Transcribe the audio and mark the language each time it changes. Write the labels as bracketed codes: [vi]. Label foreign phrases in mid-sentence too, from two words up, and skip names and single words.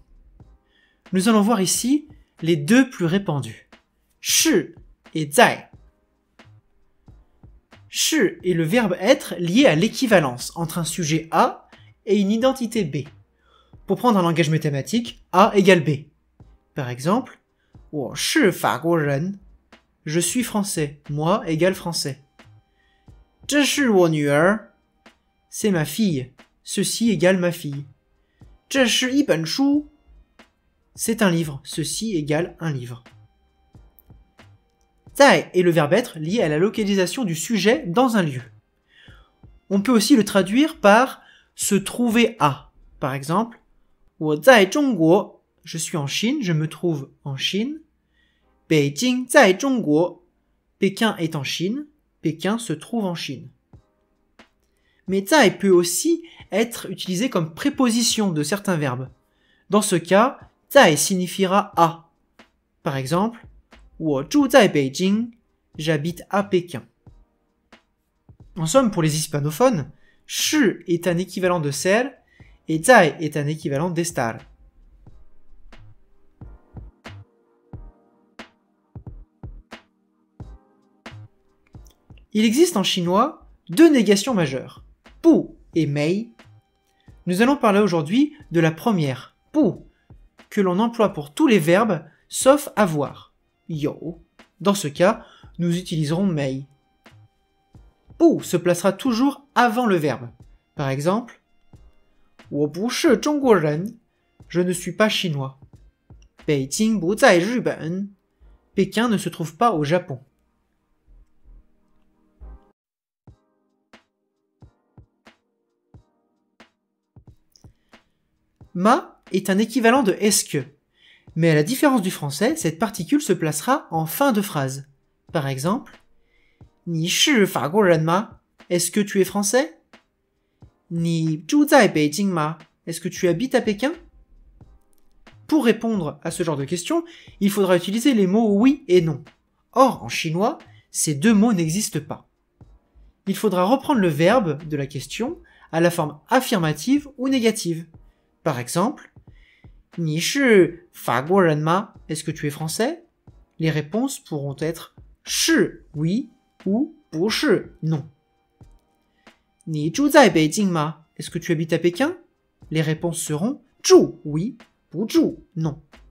[fr] Nous allons voir ici les deux plus répandus, shi et zai. Shi est le verbe être lié à l'équivalence entre un sujet A et une identité B. Pour prendre un langage mathématique, A égale B. Par exemple, [zh] 我是法国人. [fr] Je suis français. Moi égale français. [zh] 这是我女儿. [fr] C'est ma fille. Ceci égale ma fille. [zh] 这是一本书. [fr] C'est un livre. Ceci égale un livre. Zai est le verbe être lié à la localisation du sujet dans un lieu. On peut aussi le traduire par se trouver à. Par exemple, [zh] 我在中国. [fr] Je suis en Chine, je me trouve en Chine. [zh] 北京在中国. [fr] Pékin est en Chine. Pékin se trouve en Chine. Mais zai peut aussi être utilisé comme préposition de certains verbes. Dans ce cas, zai signifiera à. Par exemple, [zh] 我住在北京. [fr] J'habite à Pékin. En somme, pour les hispanophones, shi est un équivalent de ser et zai est un équivalent d'estar. Il existe en chinois deux négations majeures, pu et mei. Nous allons parler aujourd'hui de la première, pu, que l'on emploie pour tous les verbes sauf avoir, you. Dans ce cas, nous utiliserons mei. Pu se placera toujours avant le verbe. Par exemple, [zh] 我不是中国人, [fr] je ne suis pas chinois. [zh] 北京不在日本, [fr] Pékin ne se trouve pas au Japon. Ma est un équivalent de est-ce que, mais à la différence du français, cette particule se placera en fin de phrase. Par exemple, [zh] 你是法国人吗? [fr] Est-ce que tu es français? [zh] 你住在北京吗? [fr] Est-ce que tu habites à Pékin? Pour répondre à ce genre de questions, il faudra utiliser les mots oui et non. Or, en chinois, ces deux mots n'existent pas. Il faudra reprendre le verbe de la question à la forme affirmative ou négative. Par exemple, [zh] 你是法国人吗? [fr] Est-ce que tu es français? Les réponses pourront être 是 oui ou 不是 non. [zh] 你住在北京吗? [fr] Est-ce que tu habites à Pékin? Les réponses seront 住 oui, 不住 non.